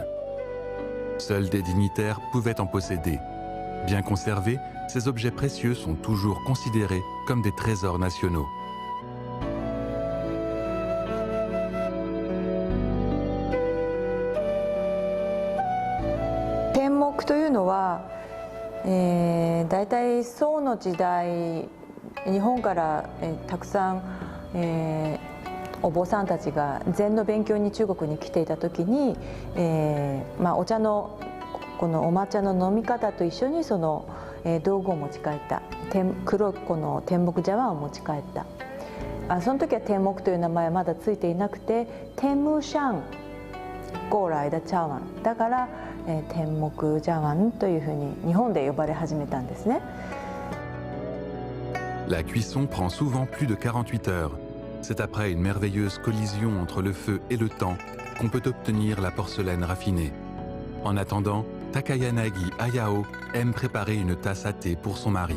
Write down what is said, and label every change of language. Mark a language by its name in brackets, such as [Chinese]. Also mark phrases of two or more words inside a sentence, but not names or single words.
[French] Seuls des dignitaires pouvaient en posséder. Bien conservés, ces objets précieux sont toujours considérés comme des trésors nationaux. [Japanese] Tenmoku というのは、だいたい宋の時代、日本から、たくさん、お坊さんたちが禅の勉強に中国に来ていた時に、お茶のこのお抹茶の飲み方と一緒にその、道具を持ち帰った、黒いこの天目茶碗を持ち帰った。その時は天目という名前はまだついていなくて、天目香高来的茶碗だから、天目茶碗というふうに日本で呼ばれ始めたんですね。 [French] La cuisson prend souvent plus de 48 heures. C'est après une merveilleuse collision entre le feu et le temps qu'on peut obtenir la porcelaine raffinée. En attendant, Takayanagi Hayao aime préparer une tasse à thé pour son mari.